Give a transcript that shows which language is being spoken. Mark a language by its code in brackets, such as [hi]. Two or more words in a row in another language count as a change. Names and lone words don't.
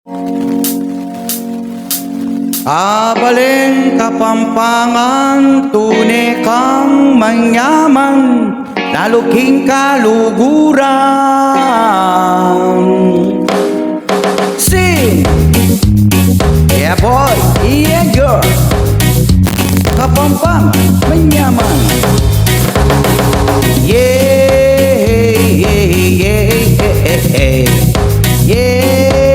[pam] Kabalen, Kapampangan, tunay kang manyaman, laluking kaluguran. [en] Sing! Yeah boy, yeah girl, [pam] Kapampangan, manyaman. [en] Yeah, yeah, yeah, yeah, yeah.